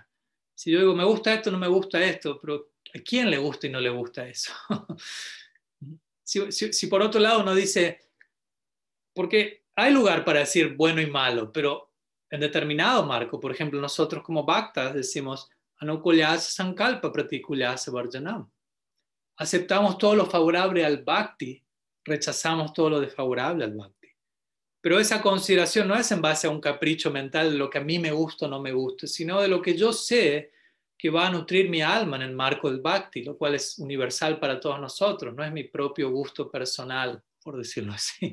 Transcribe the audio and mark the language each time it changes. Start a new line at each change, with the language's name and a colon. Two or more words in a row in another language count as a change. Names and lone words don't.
Spanish: Si yo digo, me gusta esto, no me gusta esto, pero ¿a quién le gusta y no le gusta eso? Si por otro lado uno dice, porque hay lugar para decir bueno y malo, pero en determinado marco, por ejemplo, nosotros como bhaktas decimos,
Sanskrit: आनुकूल्यस संकल्प प्रातिकूल्यस वर्जनम्.
Spanish: aceptamos todo lo favorable al bhakti, rechazamos todo lo desfavorable al bhakti. Pero esa consideración no es en base a un capricho mental de lo que a mí me gusta o no me gusta, sino de lo que yo sé que va a nutrir mi alma en el marco del bhakti, lo cual es universal para todos nosotros, no es mi propio gusto personal, por decirlo así.